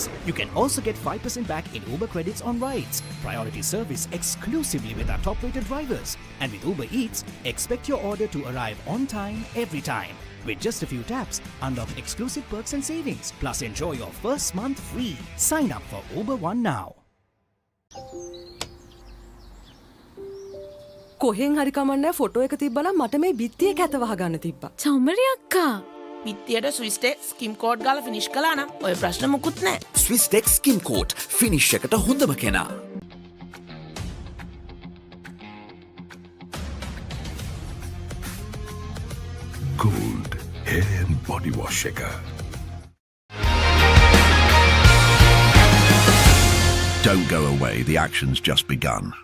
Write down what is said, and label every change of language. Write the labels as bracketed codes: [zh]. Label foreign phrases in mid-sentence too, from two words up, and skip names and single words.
[en] You can also get 5% back in Uber credits on rides. Priority service exclusively with our top-rated drivers. And with Uber Eats, expect your order to arrive on time, every time. With just a few taps, unlock exclusive perks and savings. Plus enjoy your first month free. Sign up for Uber One now. [si] කොහෙන් හරි කමන්නේ ෆොටෝ එක තිබ්බනම් මට මේ බිත්තියේ කැත වහගන්න තිබ්බා. චමරි අක්කා. පිටියට Swisstek skim coat ගාලා ෆිනිෂ් කළා නම් ඔය ප්‍රශ්න මුකුත් නෑ. Swisstek skim coat finish එකට හොඳම කෙනා. [en] Gold hair and body wash එක. Don't go away, the action's just begun.